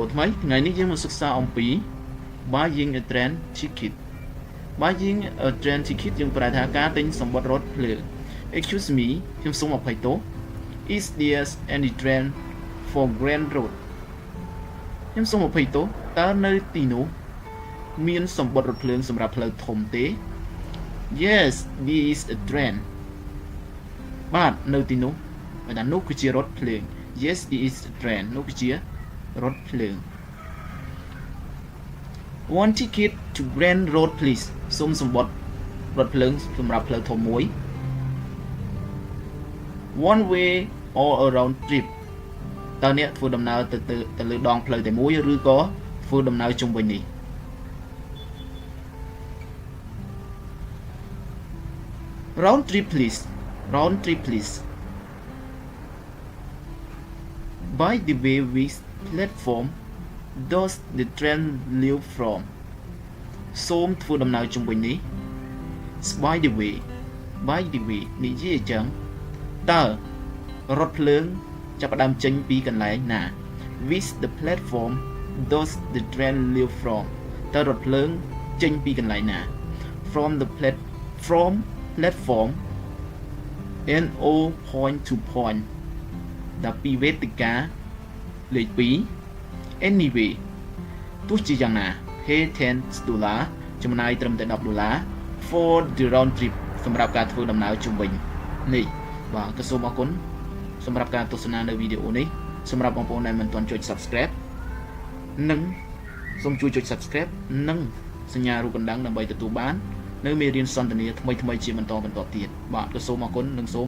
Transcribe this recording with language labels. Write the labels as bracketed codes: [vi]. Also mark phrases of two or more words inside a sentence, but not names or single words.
[km] ថ្មីថ្ងៃនេះយើងមកសិក្សាអំពី [en] buying a train ticket buying a train ticket [km] យើងប្រែថាការទិញ សំបុត្ររថភ្លើង [en] Excuse me [km] ខ្ញុំសូមអភ័យទោស [en] Is there any train for Grand Road [km] ខ្ញុំសូមអភ័យទោសតើនៅទីនោះមានសំបុត្ររថភ្លើងសម្រាប់ផ្លូវធំទេ [en] Yes there is a train [km] បាទនៅទីនោះហើយថានោះគឺជារថភ្លើង [en] Yes there is a train [km] នោះគឺជារថភ្លើង [en] One ticket to Grand Road please [km] សូមសំបុត្ររថភ្លើងសម្រាប់ផ្លូវធំមួយ [en] One way all around trip [km] តើអ្នកធ្វើដំណើរទៅលើដងផ្លូវតែមួយឬក៏ធ្វើដំណើរជុំវិញនេះ [en] Round trip please Round trip please By the way which platform does the train leave from [km] សូមធ្វើដំណើរជុំវិញនេះ [en] By the way [km] និយាយអញ្ចឹង តើរថភ្លើងចាប់ផ្ដើមចេញពីកន្លែងណា [en] Which the platform does the train leave from [km] តើរថភ្លើងចេ [en] ញពីកន្លែងណា From platform NO point to point [km] ដល់ពីវេទិកាលេខ 2 Anyway ទោះជាយ៉ាងណា pay $10 ចំណាយត្រឹមតែ$10 [en] for the round trip [km] សម្រាប់ការធ្វើដំណើរជុំវិញនេះបាទក៏សូមអរគុណសម្រាប់ការទស្សនានៅវីដេអូនេះសម្រាប់បងប្អូនដែលមិនទាន់ចុច Subscribe និងសូមជួយចុច Subscribe និងសញ្ញារូបកណ្ដឹងដើម្បីទទួលបាននៅមេរៀនសន្ទនាថ្មីៗជាបន្តទៀតបាទក៏សូមអរគុណនិងសូម